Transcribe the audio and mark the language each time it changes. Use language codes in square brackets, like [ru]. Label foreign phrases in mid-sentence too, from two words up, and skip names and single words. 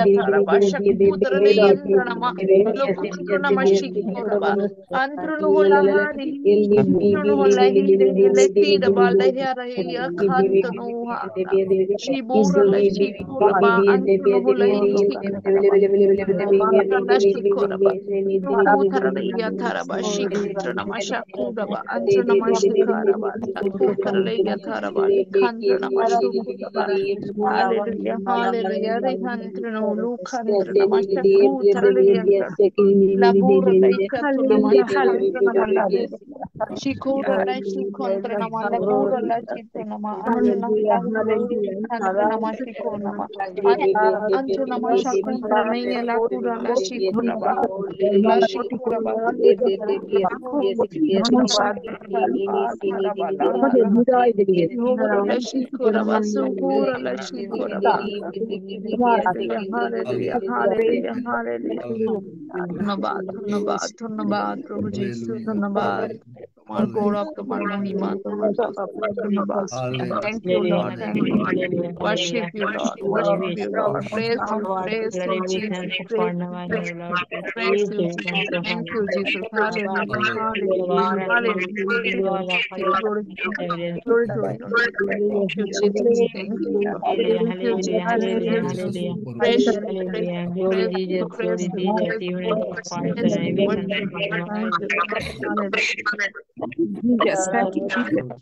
[en] Tarabasha Kudra Leandrana Ma Lokundrana Mashikuraba Andrunu Hulahari Andrunu Hulahire Letida Balahara Hia Kandanu Hara Shibura Lashikuraba Andrunu Hulahichi Libura Lashikuraba Kudra Leia Taraba Shikandrana Mashakuraba Andrana Mashikaraba Sakudra Leia Taraba Likandrana Mashukuraba Hallelujah, hallelujah. Rehantrana ulukantrana mashaku taraliyanta. Labura laikatuna mashakantrana malahura. Shikura la shikontrana malabura la chituna ma antrana malahura kantrana mashikuna ma. Antrana mashakuntrana ya la kura la shikura ba. La shikura ba. Hura la shikura ba. Suhura la shikura ba. Hallelujah, hallelujah, hallelujah, hallelujah. [bn] ধন্যবাদ ধন্যবাদ ধন্যবাদ প্রভু যিশু ধন্যবাদ তোমার গৌরব তোমার মহিমা তোমার স্তোত্র ধন্যবাদ [en] thank you lord thank you worship you lord worship you lord praise you jesus praise you jesus thank you jesus hallelujah hallelujah hallelujah glory glory glory thank you jesus thank you lord thank you jesus thank you jesus praise praise praise praise praise worship thank you hallelujah yes thank you jesus